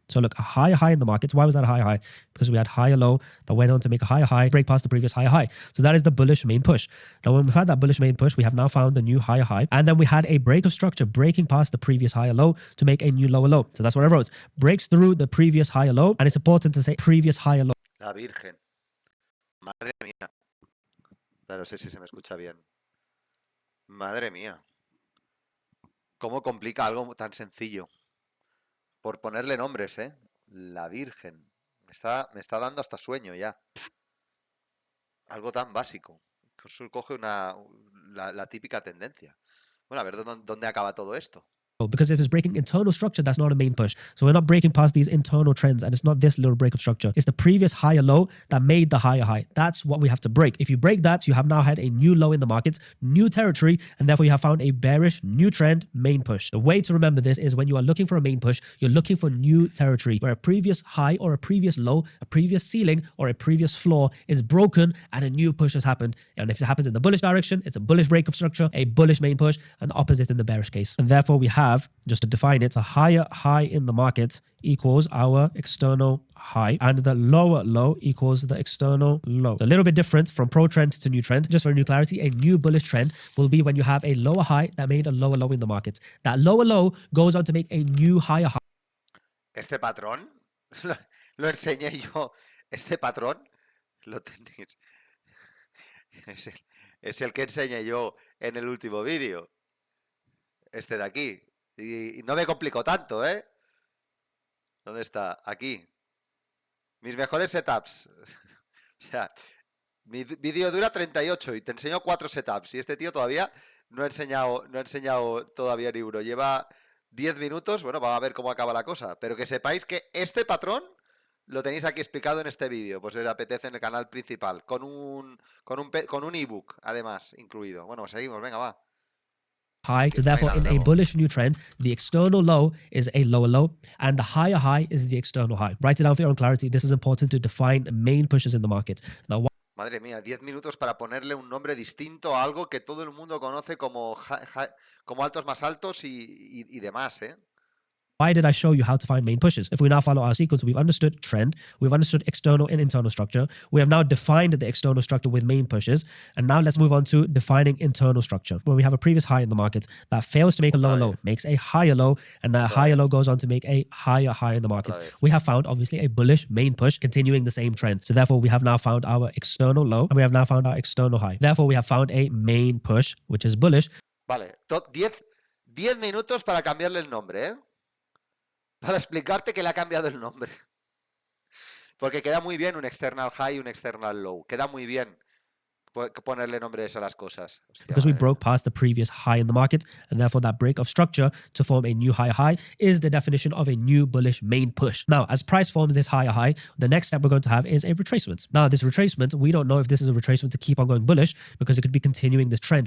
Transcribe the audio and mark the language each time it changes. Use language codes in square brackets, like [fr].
[en] So look, a higher high in the market. Why was that a higher high? Because we had higher low that went on to make a higher high, break past the previous higher high. So that is the bullish main push. Now, when we've had that bullish main push, we have now found the new higher high. And then we had a break of structure breaking past the previous higher low to make a new lower low. So that's what I wrote. Breaks through the previous higher low. And it's important to say previous higher low. [es] La Virgen. Madre mía. No sé si se me escucha bien. Madre mía. ¿Cómo complica algo tan sencillo? Por ponerle nombres, ¿eh? La Virgen. Me está dando hasta sueño ya. Algo tan básico. Coge la típica tendencia. Bueno, a ver dónde acaba todo esto. [en] Because if it's breaking internal structure, that's not a main push. So we're not breaking past these internal trends, and it's not this little break of structure. It's the previous higher low that made the higher high. That's what we have to break. If you break that, you have now had a new low in the market, new territory, and therefore you have found a bearish new trend main push. The way to remember this is when you are looking for a main push, you're looking for new territory where a previous high or a previous low, a previous ceiling or a previous floor is broken and a new push has happened. And if it happens in the bullish direction, it's a bullish break of structure, a bullish main push, and the opposite in the bearish case. And therefore we have have, just to define it, a higher high in the market equals our external high, and the lower low equals the external low. A little bit different from pro trend to new trend. Just for new clarity, a new bullish trend will be when you have a lower high that made a lower low in the market. That lower low goes on to make a new higher high. [es] Este patrón lo enseñé yo. Este patrón lo tenéis. Es el que enseñé yo en el último vídeo. Este de aquí. Y no me complico tanto, ¿eh? ¿Dónde está? Aquí. Mis mejores setups. O sea, mi vídeo dura 38 y te enseño 4 setups. Y este tío todavía no ha enseñado todavía ni uno. Lleva 10 minutos. Bueno, vamos a ver cómo acaba la cosa. Pero que sepáis que este patrón lo tenéis aquí explicado en este vídeo. Pues si os apetece en el canal principal. Con un ebook, además, incluido. Bueno, seguimos. Venga, va. [en] High. So therefore, in a bullish new trend, the external low is a lower low, and the higher high is the external high. Write it down for your own clarity. This is important to define main pushes in the market. Now, [es] madre mía, 10 minutos para ponerle un nombre distinto a algo que todo el mundo conoce como altos más altos y demás, ¿eh? [en] why did I show you how to find main pushes? If we now follow our sequence, we've understood trend, we've understood external and internal structure. We have now defined the external structure with main pushes. And now let's move on to defining internal structure. When we have a previous high in the market that fails to make a lower low, makes a higher low, and that higher low goes on to make a higher high in the market. We have found, obviously, a bullish main push continuing the same trend. So therefore, we have now found our external low, and we have now found our external high. Therefore, we have found a main push, which is bullish. [es] Vale, 10 minutos para cambiarle el nombre, ¿eh? Para explicarte que le ha cambiado el nombre. Porque queda muy bien un external high y un external low. Queda muy bien ponerle nombres a las cosas. Hostia, [en] because we broke past the previous high in the market, and therefore that break of structure to form a new higher high is the definition of a new bullish main push. Now, as price forms this higher high, the next step we're going to have is a retracement. Now, this retracement, we don't know if this is a retracement to keep on going bullish because it could be continuing this trend.